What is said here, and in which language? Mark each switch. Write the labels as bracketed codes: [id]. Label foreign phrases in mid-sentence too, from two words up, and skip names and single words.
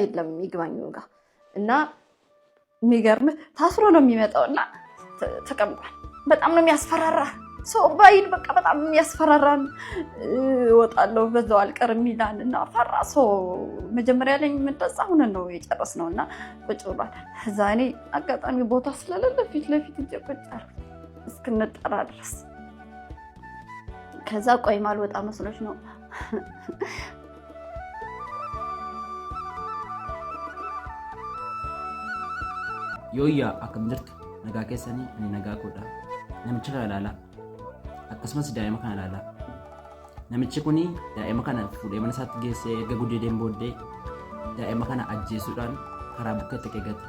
[am] የለም ይግባኝ ጋር እና የሚገርም ታስሮ ነው የሚመጣው እና ተቀምጧል። በጣም ነው የሚያስፈራራ ሰው ባይል በቃ በጣም የሚያስፈራራን። እወጣለሁ በዛው አልቀርም ይላል እና ፈራ ሰው። መጀመሪያ ላይ የምንጠጻ ሆነን ነው የጨረስነው እና ቁጭ ብሏል። እዛ እኔ አጋጣሚ ቦታ ስለሌለ ፊት ለፊት ቁጭ አልኩ እስክንጠራ ድረስ። ከዛ ቆይ ማልወጣ መስሎች ነው [om] Yooyyaa akkam jirtu nagaa keessanii ani nagaa koodha. Namicha kana ilaalaa. Akkasumas daa'ima kana ilaalaa. Namichi kuni daa'ima kana fuudhee mana isaatti geessee erga guddeen booddee daa'ima kana ajjeesuudhaan karaa bukkeetti dhaqee gate.